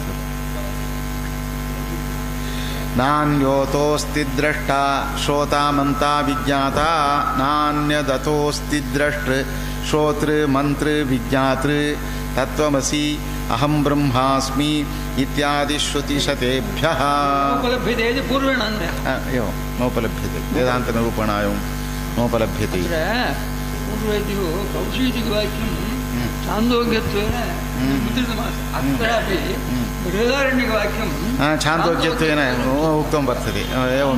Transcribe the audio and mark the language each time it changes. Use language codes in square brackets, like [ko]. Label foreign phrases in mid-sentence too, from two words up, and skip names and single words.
[sa] नान्योतोऽस्ति द्रष्टा श्रोतामन्ता विज्ञाता नान्यदतोऽस्ति द्रष्टृ श्रोतृ मन्त्र विज्ञातृ तत्त्वमसि ಅಹಂ ಬ್ರಹ್ಮಾಸ್ಮಿ ಇತ್ಯಾದಿ ಶ್ರುತಿಶತೇಭ್ಯಃ [kn] ಉಪಲಭ್ಯತೆ ಇದು ಪೂರ್ವೇಣ ಅಂದ್ರೆ [sa] एवं नोपलभ्यते वेदान्तनिरूपणायं नोपलभ्यते पूर्वेद्यो कौशीतिकवाक्यं छान्दोग्यत्वेन मुद्रितमासीत् अत्रापि बृहदारण्यकवाक्यं छान्दोग्यत्वेन उक्तं वर्तते एवं